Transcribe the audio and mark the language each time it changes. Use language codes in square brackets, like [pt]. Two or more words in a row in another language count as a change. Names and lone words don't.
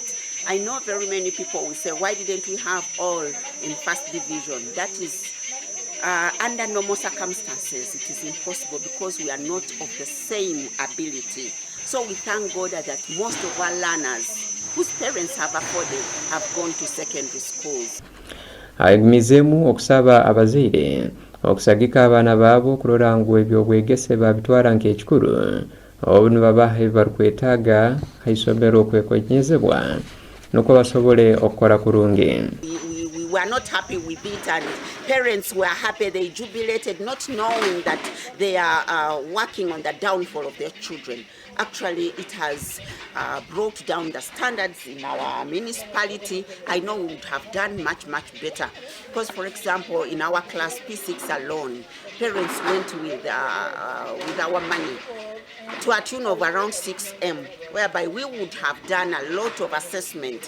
[en] I know very many people will say, why didn't we have all in first division? That is, under normal circumstances, it is impossible because we are not of the same ability. So we thank God that most of our learners whose parents have afforded have gone to secondary schools. [nyo] Ayigumizemu okusaba abazaire okusagika abaana baabo kurora ngu ebyobwegese babitwara nk'ekikuru obu babaha barikwetaaga ha isomero okwekonyezebwa nuko basobole okukora kurungi. [en] We were not happy with it, and parents were happy. They jubilated, not knowing that they are working on the downfall of their children. Actually, it has brought down the standards in our municipality. I know we would have done much better. Because, for example, in our class P6 alone, parents went with our money to a tune of around 6M, whereby we would have done a lot of assessment.